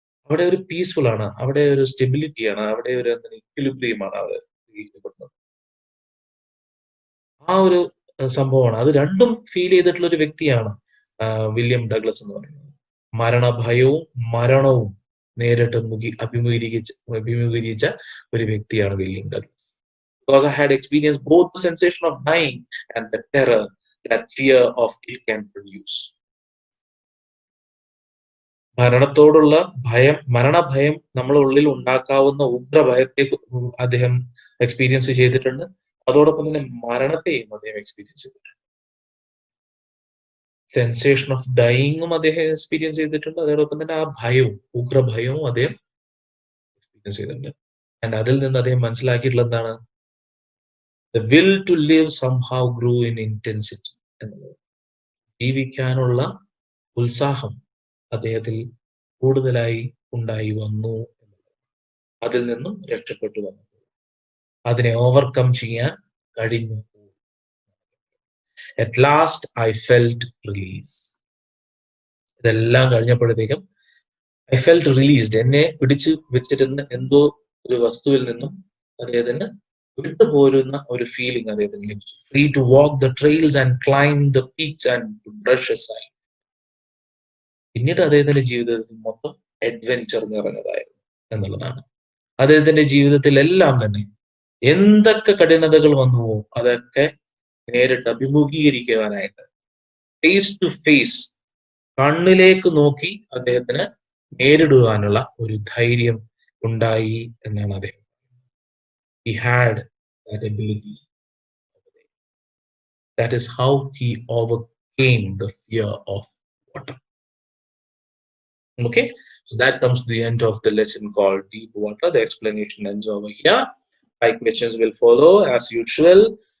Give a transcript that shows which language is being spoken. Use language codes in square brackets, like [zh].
[ml] അവിടെ ഒരു പീസ്ഫുൾ ആണ്, അവിടെ ഒരു സ്റ്റെബിലിറ്റിയാണ്, അവിടെ ഒരു ഇക്വിലിബ്രിയമാണ് അവിടെ ജീവിക്കപ്പെടുന്നത്. ആ ഒരു സംഭവമാണ്. അത് രണ്ടും ഫീൽ ചെയ്തിട്ടുള്ള ഒരു വ്യക്തിയാണ് വില്യം ഡഗ്ലസ് എന്ന് പറയുന്നത്. മരണഭയവും മരണവും നേരിട്ട് അഭിമുഖീകരിച്ച ഒരു വ്യക്തിയാണ് William Douglas. [en] Because I had experienced both the sensation of dying and the terror that fear of it can produce. [ml] മരണത്തോടുള്ള ഭയം, മരണഭയം നമ്മുടെ ഉള്ളിൽ ഉണ്ടാക്കാവുന്ന ഉഗ്രഭയത്തെ അദ്ദേഹം എക്സ്പീരിയൻസ് ചെയ്തിട്ടുണ്ട്. അതോടൊപ്പം തന്നെ മരണത്തെയും അദ്ദേഹം എക്സ്പീരിയൻസ് ചെയ്തിട്ടുണ്ട്. സെൻസേഷൻ ഓഫ് ഡൈയിങ്ങും അദ്ദേഹം എക്സ്പീരിയൻസ് ചെയ്തിട്ടുണ്ട്. അതോടൊപ്പം തന്നെ ആ ഭയവും, ഉഗ്രഭയവും അദ്ദേഹം എക്സ്പീരിയൻസ് ചെയ്തിട്ടുണ്ട്. ആൻഡ് അതിൽ നിന്ന് അദ്ദേഹം മനസ്സിലാക്കിയിട്ടുള്ള എന്താണ്? [en] The will to live somehow grew in intensity എന്നുള്ളത്. [ml] ജീവിക്കാനുള്ള ഉത്സാഹം അദ്ദേഹത്തിൽ കൂടുതലായി ഉണ്ടായി വന്നു. അതിൽ നിന്നും രക്ഷപ്പെട്ടു വന്നു, അതിനെ ഓവർകം ചെയ്യാൻ കഴിഞ്ഞു. [en] At last I felt release. [ml] ഇതെല്ലാം കഴിഞ്ഞപ്പോഴത്തേക്കും [en] I felt released, [ml] എന്നെ പിടിച്ചു വെച്ചിരുന്ന എന്തോ ഒരു വസ്തുവിൽ നിന്നും അദ്ദേഹത്തിന് വിട്ടുപോരുന്ന ഒരു ഫീലിംഗ് അദ്ദേഹത്തിന് ലഭിച്ചു. [en] Free to walk the trails and climb the peaks and brush aside. [ml] പിന്നീട് അദ്ദേഹത്തിന്റെ ജീവിതത്തിൽ മൊത്തം അഡ്വെഞ്ചർ നിറഞ്ഞതായിരുന്നു എന്നുള്ളതാണ്. അദ്ദേഹത്തിന്റെ ജീവിതത്തിൽ എല്ലാം തന്നെ എന്തൊക്കെ കഠിനതകൾ വന്നുവോ അതൊക്കെ നേരിട്ട് അഭിമുഖീകരിക്കുവാനായിട്ട്, ഫേസ് ടു ഫേസ്, കണ്ണിലേക്ക് നോക്കി അദ്ദേഹത്തിന് നേരിടുവാനുള്ള ഒരു ധൈര്യം ഉണ്ടായി എന്നാണ് അദ്ദേഹം. [en] He had that ability. That is how he overcame the fear of water. Okay, so that comes to the end of the lesson called Deep Water. The explanation ends over here. 5 questions will follow as usual.